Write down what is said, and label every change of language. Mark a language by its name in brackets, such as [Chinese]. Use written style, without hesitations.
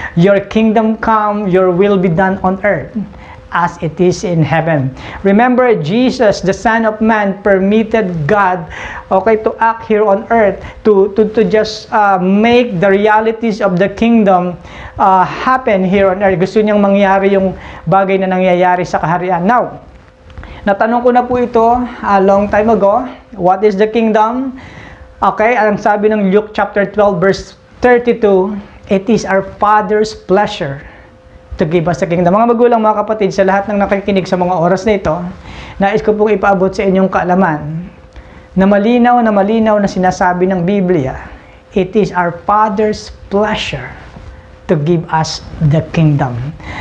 [English] Your kingdom come, your will be done on earth as it is in heaven. Remember, Jesus, the Son of Man, permitted God, to act here on earth, to just make the realities of the kingdom happen here on earth. [Filipino] Gusto niyang mangyari yung bagay na nangyayari sa kaharian. Now, natanong ko na po ito a long time ago. [English] What is the kingdom? Okay, ang sabi ng Luke chapter 12 verse 32, it is our Father's pleasure to give us the kingdom. [Filipino] Mga magulang, mga kapatid, sa lahat ng nakikinig sa mga oras na ito, nais ko pong ipaabot sa inyong kaalaman na malinaw na sinasabi ng Biblia, it is our Father's pleasure to give us the kingdom.